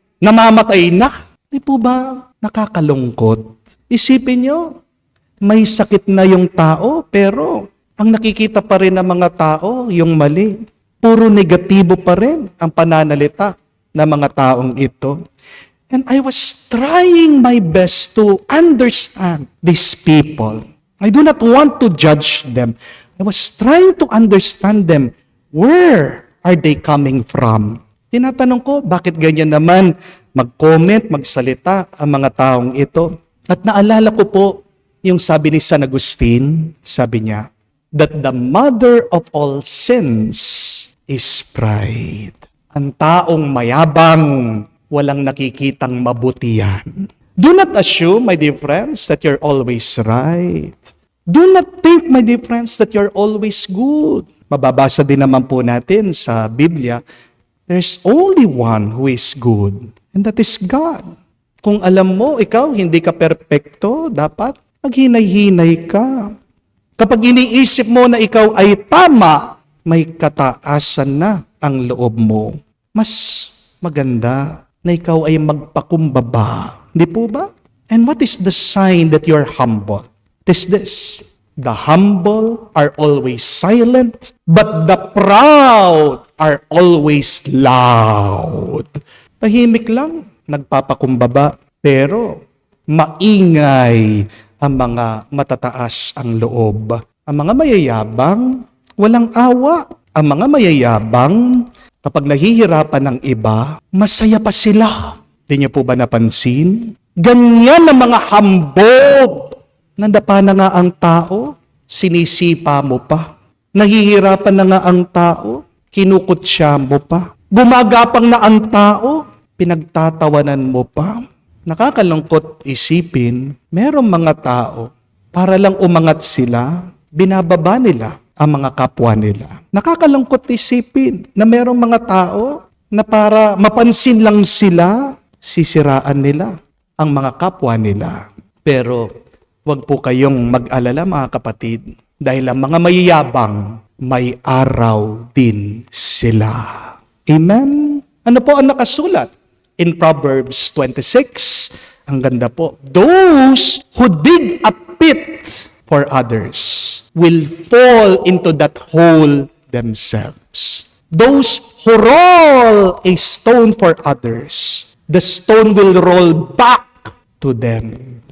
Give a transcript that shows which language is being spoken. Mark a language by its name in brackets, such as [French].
[Filipino] Namamatay na. Di po ba nakakalungkot? Isipin niyo, may sakit na yung tao, pero ang nakikita pa rin ng mga tao, yung mali. Puro negatibo pa rin ang pananalita ng mga taong ito. [English] And I was trying my best to understand these people. I do not want to judge them. I was trying to understand them. Where are they coming from? [Filipino] Tinatanong ko, bakit ganyan naman mag-comment, magsalita ang mga taong ito? At naalala ko po yung sabi ni San Agustin, sabi niya, [English] that the mother of all sins is pride. [Filipino] Ang taong mayabang, walang nakikitang mabutihan. [English] Do not assume, my dear friends, that you're always right. Do not think, my dear friends, that you're always good. [Filipino] Mababasa din naman po natin sa Biblia, [English] there's only one who is good, and that is God. [Filipino] Kung alam mo, ikaw, hindi ka perpekto, dapat maghinay-hinay ka. Kapag iniisip mo na ikaw ay tama, may kataasan na ang loob mo. Mas maganda na ikaw ay magpakumbaba. Hindi po ba? [English] And what is the sign that you're humble? It is this. The humble are always silent, but the proud are always loud. [Filipino] Tahimik lang, nagpapakumbaba, pero maingay ang mga matataas ang loob. Ang mga mayayabang, walang awa. Ang mga mayayabang, kapag nahihirapan ng iba, masaya pa sila. Di niyo po ba napansin? Ganyan ang mga hambog. Nandapa na nga ang tao, sinisipa mo pa. Nahihirapan na nga ang tao, kinukutsya mo pa. Gumagapang na ang tao, pinagtatawanan mo pa. Nakakalungkot isipin, merong mga tao, para lang umangat sila, binababa nila ang mga kapwa nila. Nakakalungkot isipin na merong mga tao na para mapansin lang sila, sisiraan nila ang mga kapwa nila. Pero huwag po kayong mag-alala mga kapatid, dahil ang mga mayayabang, may araw din sila. Amen? Ano po ang nakasulat? [English] In Proverbs 26, [Filipino] ang ganda po, [English] those who dig a pit for others will fall into that hole themselves. Those who roll a stone for others, the stone will roll back to them.